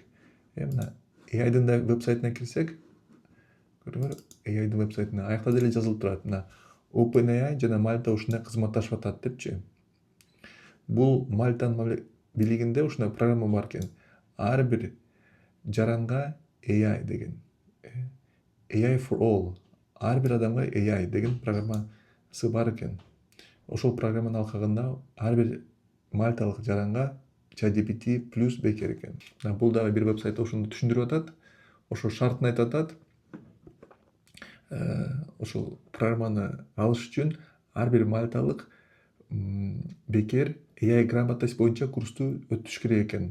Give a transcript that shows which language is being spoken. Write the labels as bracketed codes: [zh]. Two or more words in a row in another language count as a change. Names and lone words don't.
[ky] Мына AI'дын да вебсайтына кирсек, көрдүңөр, AI'дын вебсайтына аякта деле жазылып турат. Мына OpenAI жана Мальта ушундай кызматташып атат депчи. Бул Мальтанын бийлигинде ушундай программа бар экен. Ар бир жаранга AI деген. [en] AI for all. [ky] Ар бир адамга AI деген программасы бар экен. Ошол программанын алкагында ар бир мальталык жаранга ChatGPT Plus бекер экен. Бул дагы бир вебсайтта ошону түшүндүрүп атат. Ошо шартын айтып атат. Ошол программаны алыш үчүн ар бир мальталык бекер AI грамотность боюнча курсту өтүш керек экен.